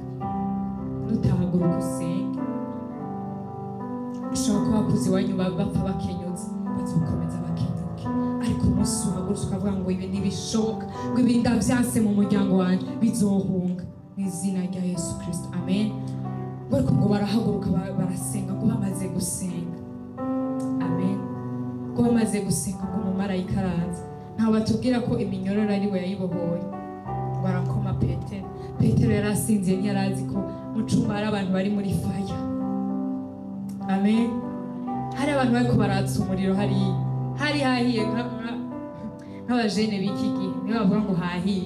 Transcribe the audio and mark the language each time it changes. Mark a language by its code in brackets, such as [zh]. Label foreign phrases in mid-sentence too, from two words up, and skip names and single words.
[rn] Nutahaguruka usenga, ushobora kuba bakuze iwanyu bapfa bakenyutse, bazokomeza bakenyuke, ariko umunsi uhagurutse ukavuga ngo ibi ntibishoboka, ngo ibi ndavyanse mu muryango wanjye, bizohunga mu izina rya Yesu Kristo. Amen. Ngo barahaguruka barasenga, ngo bamaze gusenga. Amen. Ngo bamaze gusenga, ngo umumarayika araza. Ntawe batubwira ko iminyororo ari we yayibohoye. Barakoma Petero yari asinziye, ntiyarazi ko mu cumba hari abantu bari muri faya. Amen. Hari abantu bariko baratsa umuriro, hari hahiye nk'abajene b'iki gihe niyo bavuga ngo hahiye.